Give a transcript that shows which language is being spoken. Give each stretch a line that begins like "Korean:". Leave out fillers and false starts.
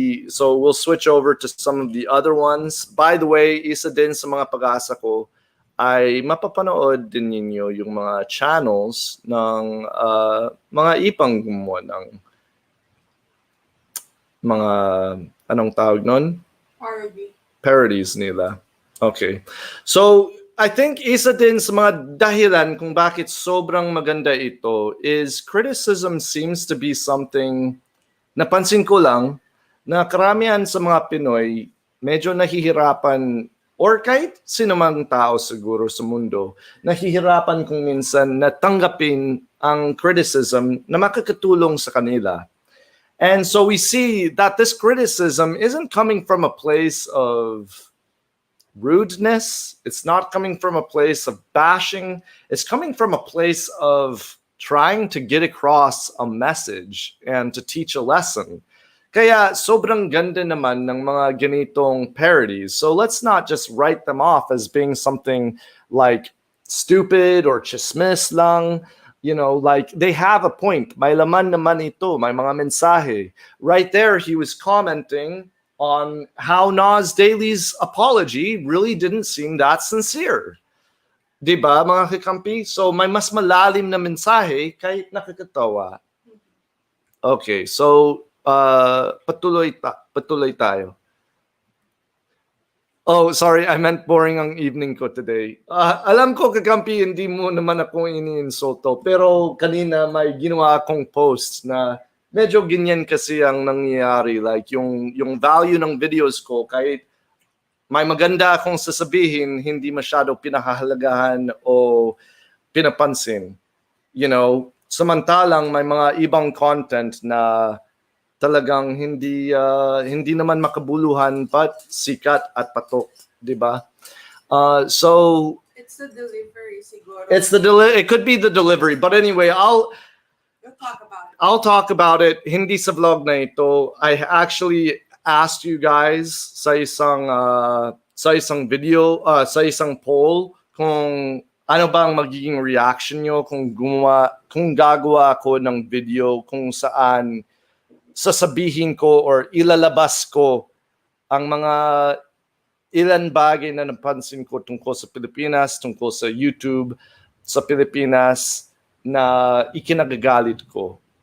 English: So, we'll switch over to some of the other ones. By the way,
Filipino: isa din sa mga pag-asa ko ay mapapanood din ninyo yung mga channels ng mga ipang gumawa ng mga, anong tawag nun? Parodies nila. Okay. So,
English: I think
Filipino: isa din sa mga dahilan kung bakit sobrang maganda ito is
English: criticism seems to be something,
Filipino: napansin ko lang, na karamihan sa mga Pinoy medyo nahihirapan, or kahit sinumang tao siguro sa mundo, nahihirapan kung minsan na tanggapin ang criticism na makakatulong sa kanila.
English: And so we see that this criticism isn't coming from a place of rudeness. It's not coming from a place of bashing. It's coming from a place of trying to get across a message and to teach a lesson.
Filipino: Kaya sobrang ganda naman ng mga ganitong parodies.
English: So let's not just write them off as being something like stupid or
Filipino: chismis lang.
English: You know, like they have a point.
Filipino: May laman naman ito, may mga mensahe.
English: Right there, he was commenting on how Nas Daily's apology really didn't seem that sincere.
Filipino: Diba, mga kakampi? So may mas malalim na mensahe kahit nakakatawa. Okay, so patuloy tayo.
English: Oh, sorry, I meant boring ang evening ko today.
Filipino: Alam ko, kakampi, hindi mo naman ako ini-insulto. Pero kanina may ginawa akong post na medyo ganyan kasi ang nangyayari. Like yung value ng videos ko, kahit may maganda akong sasabihin, hindi masyado pinahahalagahan o pinapansin.
English: You know,
Filipino: samantalang may mga ibang content na talagang hindi naman makabuluhan but sikat at patok, di ba? So
English: it's the delivery siguro. It could be the delivery, but anyway, We'll talk about it. I'll talk about it.
Filipino: Hindi sa vlog na ito.
English: I actually asked you guys
Filipino: sa isang video, sa isang poll kung ano bang magiging reaction nyo kung gagawa ako ng video kung saan sasabihin ko or ilalabas ko ang mga ilan bagay na napansin ko tungkol sa Pilipinas, tungkol sa YouTube sa Pilipinas na ikinagagalit ko.